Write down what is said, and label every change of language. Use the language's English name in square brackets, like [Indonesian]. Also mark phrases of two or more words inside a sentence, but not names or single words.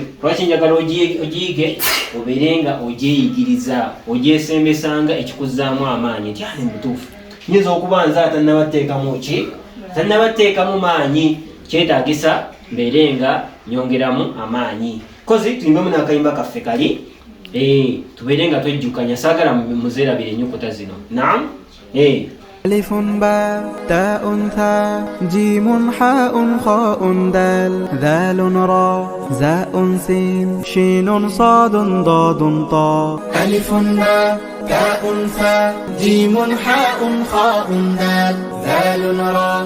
[Ganda] Lwaki njagala ogiige obeere nga ogyeyigiriza ogyesembesanga ekikuzzaamu amaanyi nti ani mutuufu nyinza okuba nze atannabateekamu ki tannabateekamu maanyi kyetaagisa mbeere nga nyongeramu amaanyi kozi tuyimbemu n'akayimba kaffe kali tubeere nga twejjukanya saagala muzeerabire ennyukuta zino naam [Arabic] ألف باء تاء ثاء جيم حاء خاء دال ذال راء زاء سين شين صاد ضاد طاء ألف باء تاء ثاء جيم حاء خاء دال ذال راء